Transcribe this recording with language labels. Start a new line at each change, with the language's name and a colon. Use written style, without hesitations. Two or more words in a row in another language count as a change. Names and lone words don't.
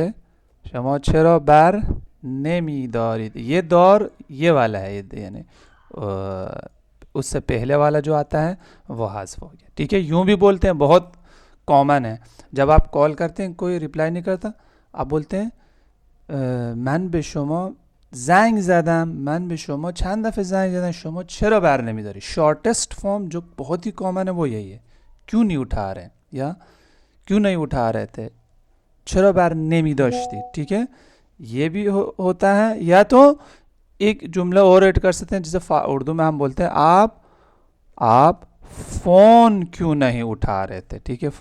Persian: شما چرا بر نمی‌دارید,
Urdu: یہ دور یہ والا ہے، یہ یعنی اس سے پہلے والا جو آتا ہے وہ حذف ہو گیا، ٹھیک ہے. یوں بھی بولتے ہیں، بہت کامن ہے، جب آپ کال کرتے ہیں کوئی ریپلائی نہیں کرتا، آپ بولتے ہیں
Persian: من به شما زنگ زدم، من به شما چند دفعه زنگ زدم، شما چرا بر نمیداری.
English: shortest form
Urdu: جو بہت ہی کامن ہے وہ یہی ہے، کیوں نہیں اٹھا رہے، یا کیوں نہیں اٹھا رہے تھے,
Persian: چرا بر نمی‌داشتی,
Urdu: ٹھیک ہے. یہ بھی ہوتا ہے، یا تو ایک جملہ اور ایڈ کر سکتے ہیں، جسے اردو میں ہم بولتے ہیں آپ فون کیوں نہیں اٹھا رہے تھے، ٹھیک ہے.